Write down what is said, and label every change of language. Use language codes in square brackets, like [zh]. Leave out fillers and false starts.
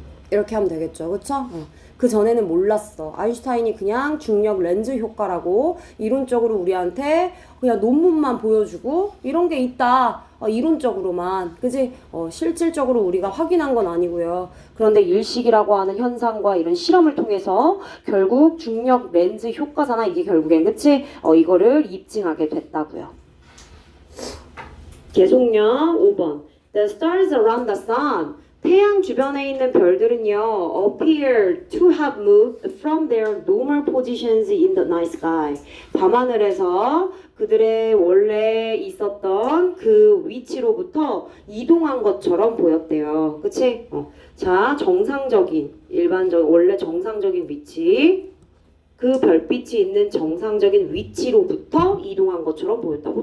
[ko] 이렇게 하면 되겠죠. 그쵸? 그 전에는 몰랐어. 아인슈타인이 그냥 중력 렌즈 효과라고 이론적으로 우리한테 그냥 논문만 보여주고 이런 게 있다. 이론적으로만. 그지? 실질적으로 우리가 확인한 건 아니고요. 그런데 일식이라고 하는 현상과 이런 실험을 통해서 결국 중력 렌즈 효과잖아. 이게 결국엔. 그치? 이거를 입증하게 됐다고요. 계속요. 5번. [en] The stars around the sun. [ko] 태양 주변에 있는 별들은요, [en] appear to have moved from their normal positions in the night sky. [ko] 밤하늘에서 그들의 원래 있었던 그 위치로부터 이동한 것처럼 보였대요. 그치? 자, 정상적인, 일반적, 원래 정상적인 위치. 그 별빛이 있는 정상적인 위치로부터 이동한 것처럼 보였다고.